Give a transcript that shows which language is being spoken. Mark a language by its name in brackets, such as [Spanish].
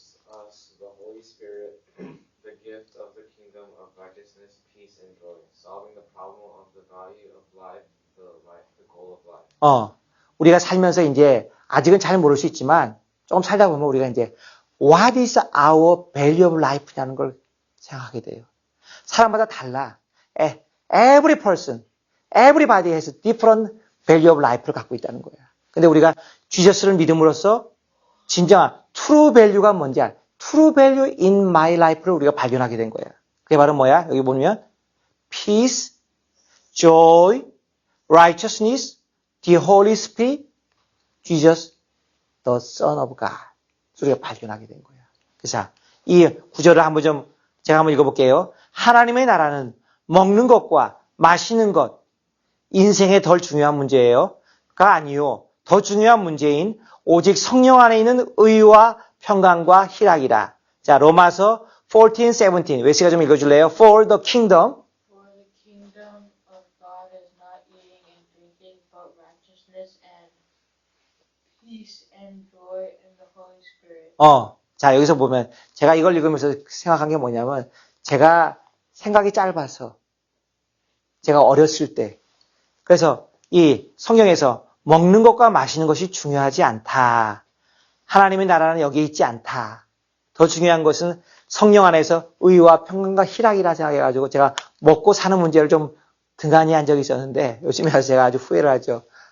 [English] us the Holy Spirit, the gift of the kingdom of righteousness, peace, and joy, solving the problem of the value of life, the goal of life. [Korean] 우리가 살면서 이제 아직은 잘 모를 수 있지만 조금 살다 보면 우리가 이제 [English] What is our value of life [Korean] 냐는 걸 생각하게 돼요. 사람마다 달라. [English] Every person, everybody has different value of life를 갖고 있다는 거야. [Korean] 근데 우리가 지저스를 믿음으로써 진정한 true value가 뭔지 [English] true value in my life [Korean] 를 우리가 발견하게 된 거야. 그게 바로 뭐야? 여기 보면 [English] peace, joy, righteousness, the Holy Spirit, Jesus, the Son of God. [Korean] 우리가 발견하게 된 거야. 그래서 이 구절을 한번 제가 한번 읽어볼게요. 하나님의 나라는 먹는 것과 마시는 것, 인생의 덜 중요한 문제예요. 가 아니요. 더 중요한 문제인 오직 성령 안에 있는 의와 평강과 희락이라. 자, 로마서 14:17. 웨스가 좀 읽어줄래요? [English] For the kingdom For the kingdom of God is not eating and drinking, but righteousness and peace and joy in the Holy Spirit. [Korean] 자, 여기서 보면 제가 이걸 읽으면서 생각한 게 뭐냐면 제가 생각이 짧아서 제가 어렸을 때 그래서 이 성경에서 먹는 것과 마시는 것이 중요하지 않다. 하나님의 나라는 여기에 있지 않다. 더 중요한 것은 성령 안에서 의와 평강과 희락이라 생각해가지고 제가 먹고 사는 문제를 좀 등한히 한 적이 있었는데 요즘에 와서 제가 아주 후회를 하죠.